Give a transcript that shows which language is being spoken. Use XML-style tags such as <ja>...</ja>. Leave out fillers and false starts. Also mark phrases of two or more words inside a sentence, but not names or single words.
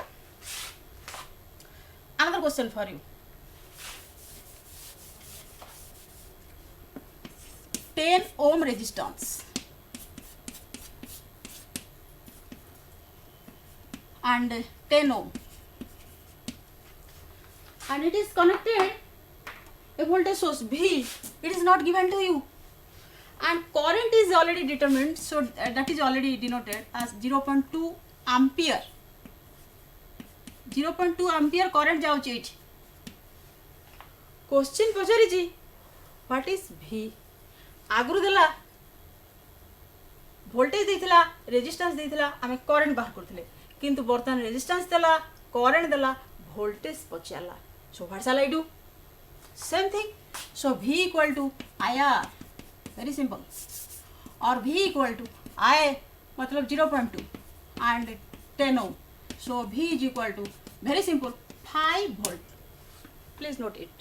<en>Another question for you. 10 ohm resistance and 10 ohm, and it is connected a voltage source V. It is not given to you, and current is already determined, so that is already denoted as 0.2 ampere.</en> <or>0.2</or> <en>ampere current</en> <or>ଯାଉଛି ଏଠି. କ୍ୱେଶ୍ଚନ ପଚାରିଛି</or> <en>what is V.</en> <or>ଆଗରୁ ଦେଲା ଭୋଲ୍ଟେଜ ଦେଇଥିଲା, ରେଜିଷ୍ଟାନ୍ସ ଦେଇଥିଲା, ଆମେ କରେଣ୍ଟ ବାହାର କରିଥିଲେ, କିନ୍ତୁ ବର୍ତ୍ତମାନ ରେଜିଷ୍ଟାନ୍ସ ଦେଲା, କରେଣ୍ଟ ଦେଲା, ଭୋଲ୍ଟେଜ ପଚାରିଲା.</or> <en>So what shall I do? Same thing. So V equal to IR, very simple, or V equal to I मतलब 0.2 and 10 ohm. So V is equal to, very simple, 5 volt. Please note it.</en>